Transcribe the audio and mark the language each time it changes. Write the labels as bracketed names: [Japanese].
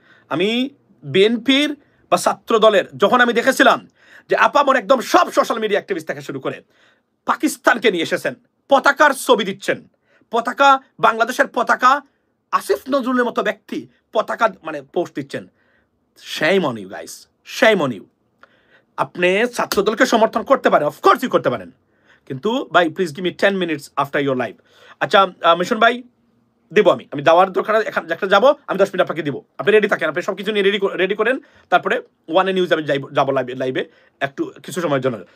[Bangla] আমি বিএনপির বা ছাত্র দলের যখন আমি দেখেছিলাম যে আপামর একদম সব সোশ্যাল মিডিয়া অ্যাক্টিভিস্ট থেকে শুরু করে পাকিস্তানকে নিয়ে এসেছেন, পতাকার ছবি দিচ্ছেন, পতাকা, বাংলাদেশের পতাকা, আসিফ নজরুলের মতো ব্যক্তি পতাকা মানে পোস্ট দিচ্ছেন। [English] shame on you guys, shame on you। [Bangla] আপনি ছাত্রদলকে সমর্থন করতে পারেন, অফকোর্সই করতে পারেন, কিন্তু ভাই [English] Please give me 10 minutes after your live. [Bangla] আচ্ছা মিশন ভাই দেবো, আমি যাওয়ার দরকার, একটা যাবো আমি 10 মিনিট আপনাকে দিব, আপনি রেডি থাকেন, আপনি সব কিছু নিয়ে রেডি করেন, তারপরে ওয়ানে নিউজ আমি যাবো লাইভে একটু কিছু সময়ের জন্য।